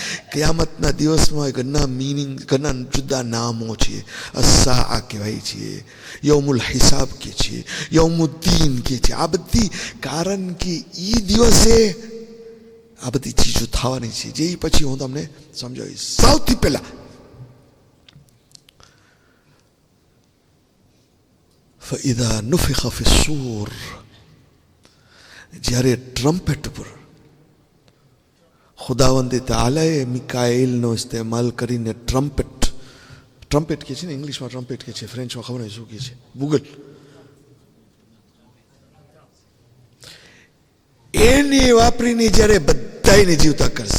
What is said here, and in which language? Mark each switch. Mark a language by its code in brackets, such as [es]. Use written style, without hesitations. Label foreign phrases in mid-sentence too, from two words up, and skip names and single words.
[gu] કિયામતના દિવસમાં ઘણા મિનિંગ, ઘણા જુદા નામો છે. અસ્સા કહેવાય છે, [ar] يوم الحساب [gu] કે છે, યૌમુદ્દીન કે છે. આ બધી કારણ કે એ દિવસે આ બધી ચીજો થવાની છે, જે પછી હું તમને સમજાવીશ. સૌથી પહેલા [ar] فإذا نفخ في الصور, [gu] જ્યારે ટ્રમ્પેટ ઉપર ખુદાવંદે તાલાએ મિકાએલનો ઇસ્તેમાલ કરીને ટ્રમ્પેટ કહે છે ને, ઇંગ્લિશમાં ટ્રમ્પેટ કહે છે, ફ્રેન્ચમાં ખબર નહીં શું કહે છે, ગૂગલ, એને વાપરીને જ્યારે બધાને જીવતા કરશે.